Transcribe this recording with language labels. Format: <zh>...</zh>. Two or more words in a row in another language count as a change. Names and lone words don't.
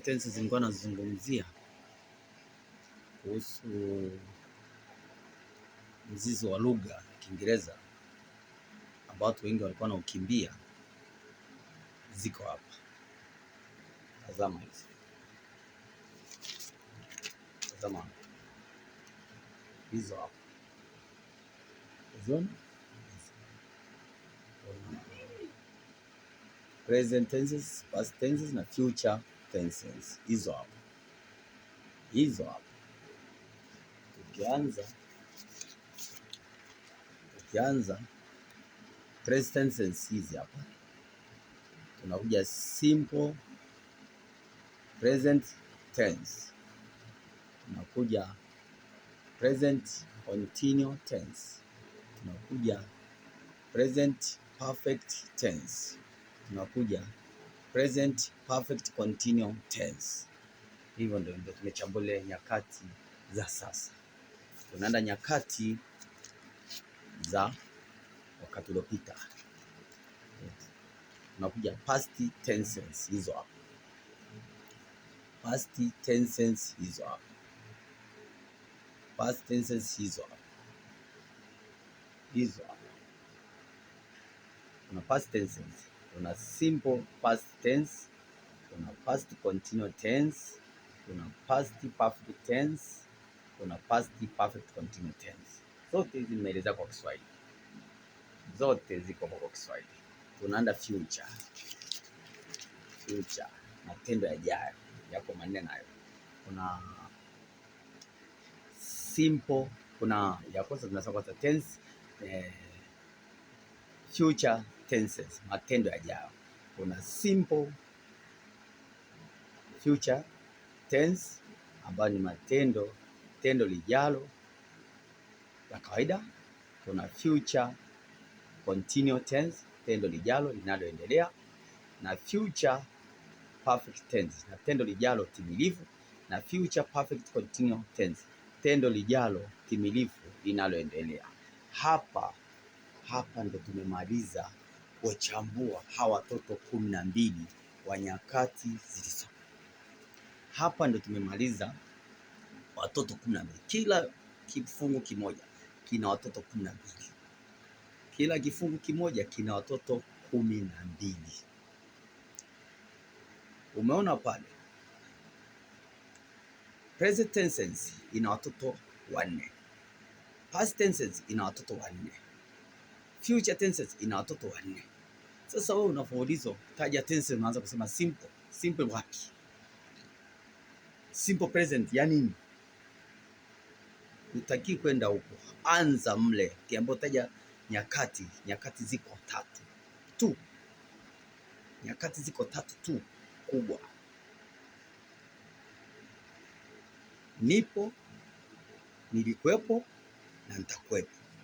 <sw>tenses zilikuwa nazungumzia kuhusu mzizi wa lugha ya Kiingereza ambao watu wengi walikuwa naukimbia. Ziko hapa. Tazama hizi. Tazama. Hizo hapa. Hizo.</sw> <en>Present tenses, past tenses na future tenses.</en> <sw>Hizo hapa. Hizo hapa. Tukianza</sw> <en>present tenses</en> <sw>hizi hapa.</sw> <en>Tunakuja simple present tense. Tunakuja present continuous tense. Tunakuja present perfect tense. Tunakuja present perfect continuous tense.</en> <sw>Hivyo ndio tumechambua nyakati za sasa. Tunaenda nyakati za wakati uliopita. Tunakuja</sw> <en>past tenses</en> <sw>hizo hapa.</sw> <en>Past tenses</en> <sw>hizo hapa.</sw> <en>Past tenses</en> <sw>hizo hapa. Hizo hapa.</sw> <en>Kuna past tenses. Kuna simple past tense. Kuna past continuous tense. Kuna past perfect tense. Kuna past perfect continuous tense.</en> <sw>Zote hizi nimeeleza kwa Kiswahili. Zote ziko kwa Kiswahili. Tunaenda future. Future, matendo yajayo. Yako maneno hayo. Kuna simple, kuna ya kwanza tunasema kwa tense,</sw> <en>future tenses,</en> <sw>matendo yajayo. Kuna</sw> <en>simple future tense</en> <sw>ambayo ni tendo lijalo la kawaida.</sw> <en>Kuna future continuous tense,</en> <sw>tendo lijalo linaloendelea, na</sw> <en>future perfect tense,</en> <sw>na tendo lijalo timilifu, na</sw> <en>future perfect continuous tense,</en> <sw>tendo lijalo timilifu linaloendelea. Hapa ndo tumemaliza kuchambua hawa watoto 12 wa nyakati zilizo. Hapa ndo tumemaliza watoto 12. Kila kifungu kimoja kina watoto 12. Kila kifungu kimoja kina watoto 12. Umeona pale?</sw> <en>Present tenses</en> <sw>ina watoto 4.</sw> <en>Past tenses</en> <sw>ina watoto 4.</sw> <en>Future tenses</en> <sw>ina watoto 4. Sasa wewe unapoulizwa taja tenses, unaanza kusema simple. Simple wapi?</sw> <en>Simple present</en> <sw>ya nini? Utaki kwenda huko. Anza mle. Kiambo taja nyakati. Nyakati ziko 3 tu. Nyakati ziko 3 tu kubwa. Nipo, nilikuwepo na nitakuwepo.</sw>